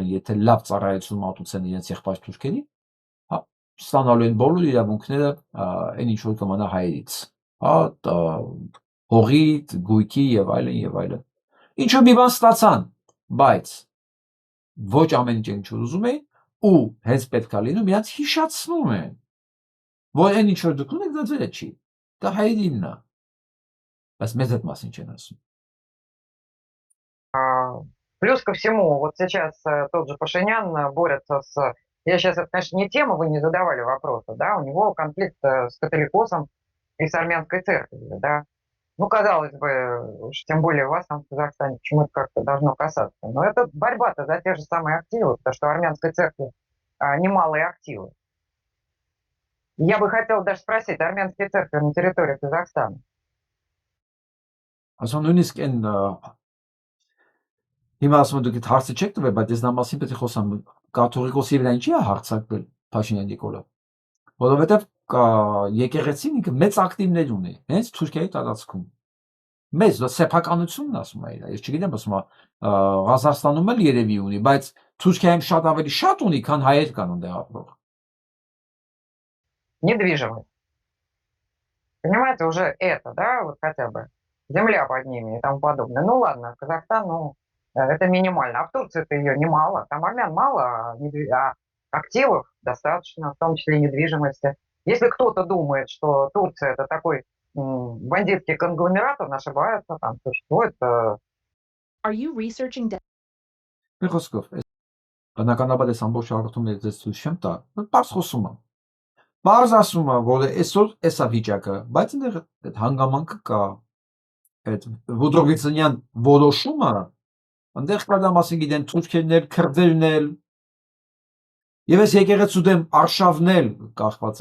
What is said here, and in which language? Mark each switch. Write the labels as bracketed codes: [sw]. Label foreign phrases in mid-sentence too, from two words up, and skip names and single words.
[hy] եթե լավ ծառայություն մատուցեն իրենց եղբայր թուրքերին, հա, ստանալու են բոլոր իրավունքները այն ինչ որ կմնա հայերից։ Հա, հողիդ, գույքի եւ այլն եւ այլն։ Ինչու մի բան ստացան, բայց ոչ ամեն ինչ ինչ ուզում էին ու հենց պետքա լինում իրանց հիշացնում են, որ այն ինչ որ դուք ունեք դա ձերը չի, դա հայերինն է, բայց մեզ այդ մասին չեն ասում։ [ru] Плюс ко всему, вот сейчас тот же Пашинян борется с... Я сейчас, это, конечно, не тема, вы не задавали вопроса, да, у него конфликт с католикосом и с армянской церковью, да. Ну, казалось бы, уж тем более вас там в Казахстане, почему это как-то должно касаться. Но это борьба-то за те же самые активы, потому что в армянской церкви немалые активы. Я бы хотела даже спросить, армянские церкви на территории Казахстана? [hy] Նույնիսկ այն հիմա ասում եմ դուք այդ հարցը չեք տվել, բայց ես նա մասին պետք է խոսամ կաթողիկոսի վրա ինչի է հարձակվել Փաշինյան Նիկոլը, որովհետև եկեղեցին ինքը մեծ ակտիվներ ունի հենց Թուրքիայի տարածքում, մեծ սեփականությունն ասում է, ես չգիտեմ, ասում է Ղազախստանում էլ երևի ունի, բայց Թուրքիայում շատ ավելի շատ ունի, քան հայեր կան այնտեղ ապրող։ [ru] Недвижимость. Понимаете, уже это, да, вот хотя бы земля под ними и тому подобное. Ну ладно, Казахстан, ну, это минимально. А в Турции-то ее немало. Там армян мало, а активов достаточно, в том числе недвижимости. Если кто-то думает, что Турция это такой бандитский конгломерат, он ошибается, там существует... [en] Are you researching that? [hy] Խոսքով, բնականաբար ես ամբողջ հաղորդումները ձեզ ցույց չեմ տա, բարձ խոսում եմ։ Բարձ ասում եմ, որ այսօր էսա վիճակը, բայց այնտեղ այդ հանգամանքը կա, այդ Վոդրովիցենյան որոշումը, այնտեղ կա դա մասին գիտեն թուրքերն էլ, քրդերն էլ, եւ այս եկեղեցու դեմ արշավն էլ կախված